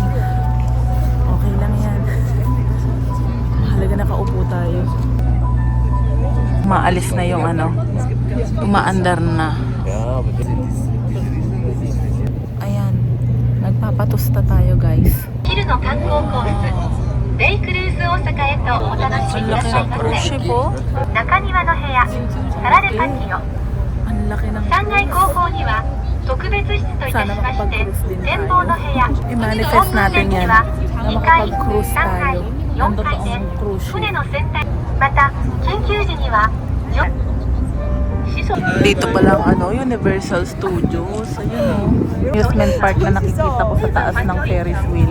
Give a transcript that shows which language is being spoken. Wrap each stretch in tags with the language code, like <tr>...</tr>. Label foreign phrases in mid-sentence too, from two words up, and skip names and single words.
<tl>Okay lang yan. Mahalaga nakaupo tayo. Maalis na yung umaandar na. Magpapatusta tayo, guys.</tl> <ja>昼の観光コースベイクルーズ大阪へとお楽しみ</ja> <tl>Ang</tl> <ja>くだ</ja> <tl>laki</tl> <ja>さい</ja> <tl>ng</tl> <ja>ま</ja> <tl>cruise</tl> <ja>せ</ja> <tl>ship, oh.</tl> <ja>中庭の部屋サラレパティオ</ja> <tl>Ang laki ng</tl> <ja>3 階後方には特別室といたしまして展望の部屋</ja> <tl>I-manifest natin yan na</tl> <ja>2階</ja> <tl>makapag-cruise</tl> <ja>3階</ja> <tl>tayo ng</tl> <ja>4 階で</ja> <tl>totoong</tl> <en>cruise ship.</en> <ja>船の船体また緊急時には</ja> <tl>Dito pa lang Universal Studios. Ayun</tl> <en>amusement park</en> <tl>na nakikita ko sa taas ng Ferris wheel.</tl>